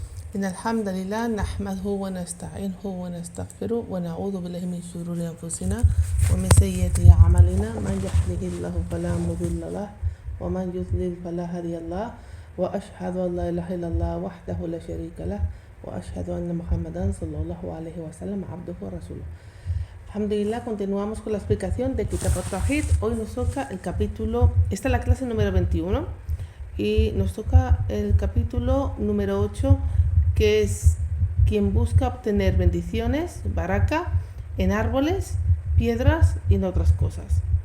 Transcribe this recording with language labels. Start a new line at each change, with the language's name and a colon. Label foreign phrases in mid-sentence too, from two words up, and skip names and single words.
Arabic: إن الحمد لله نحمده ونستعينه ونستغفره ونعوذ بالله من شرور أنفسنا ومن سيئات أعمالنا من يهده الله فلا مضل له ومن يضلل فلا هادي له وأشهد أن لا إله إلا الله وحده لا شريك له وأشهد أن محمدا صلى الله عليه وسلم عبده ورسوله.
Spanish: Alhamdulillah, continuamos con la explicación de Kitab al-Tawhid. Hoy nos toca el capítulo, esta es la clase número 21 y nos toca el capítulo número 8, que es quien busca obtener bendiciones, baraka, en árboles, piedras y en otras cosas.